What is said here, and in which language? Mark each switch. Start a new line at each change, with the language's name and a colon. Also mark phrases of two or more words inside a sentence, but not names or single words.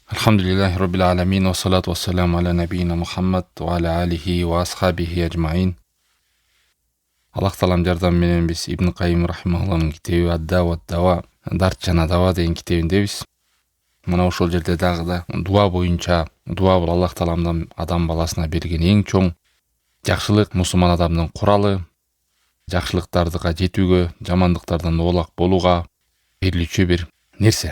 Arabic: الحمد لله رب العالمين والصلاة والسلام على نبينا محمد وعلى آله وأصحابه أجمعين.
Kyrgyz: Allah talam жардан менен биз Ибн Кайим рахимахуллахтын китеби Ад-Дава ва Дарт жана Дава деген китебиндебиз. Мына ошол жерде дагы да дуа боюнча, дуа бул Аллах таламдан адам баласына берген эң чоң жакшылык, мусулман адамдын куралы, жакшылыктарга жетүүгө, жамандыктардан оолак болууга берилүүчү бир нерсе.